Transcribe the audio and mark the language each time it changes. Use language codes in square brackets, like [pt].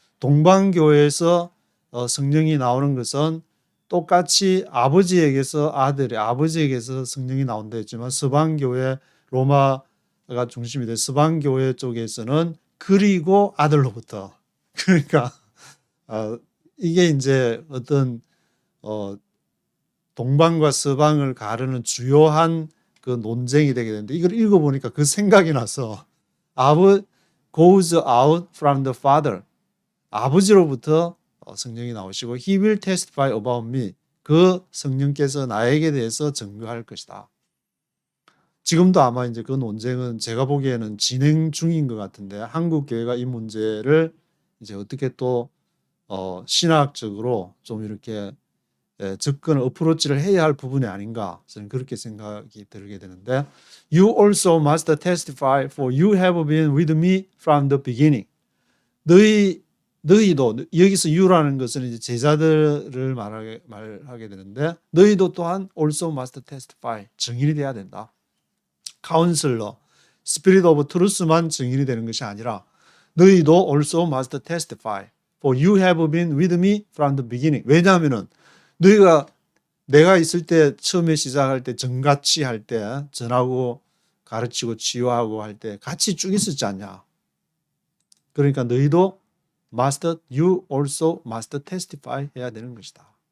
[ko] 동방교회에서 성령이 나오는 것은 똑같이 아버지에게서 아들이 아버지에게서 성령이 나온다 했지만 서방교회 로마가 중심이 돼 서방교회 쪽에서는 그리고 아들로부터 그러니까 이게 이제 어떤 동방과 서방을 가르는 주요한 그 논쟁이 되게 되는데 이걸 읽어보니까 그 생각이 나서 [en] goes out from the Father. [ko] 아버지로부터 성령이 나오시고 [en] He will testify about me. [ko] 그 성령께서 나에게 대해서 증거할 것이다. 지금도 아마 이제 그 논쟁은 제가 보기에는 진행 중인 것 같은데 한국 교회가 이 문제를 이제 어떻게 또 신학적으로 좀 이렇게 접근 어프로치를 해야 할 부분이 아닌가 저는 그렇게 생각이 들게 되는데 [en] You also must testify for you have been with me from the beginning. [ko] 너희도 여기서 you라는 것은 이제 제자들을 말하게 되는데 너희도 또한 [en] also must testify [ko] 증인이 돼야 된다. [en] 카운슬러, 스피릿 오브 트루스만 [ko] 증인이 되는 것이 아니라 너희도 [en] also must testify for you have been with me from the beginning. [ko] 왜냐하면은 너희가 내가 있을 때 처음에 시작할 때 전같이 할 때 전하고 가르치고 치유하고 할 때 같이 쭉 있었지 않냐. 그러니까 너희도 [en] you also must testify [ko] 해야 되는 것이다.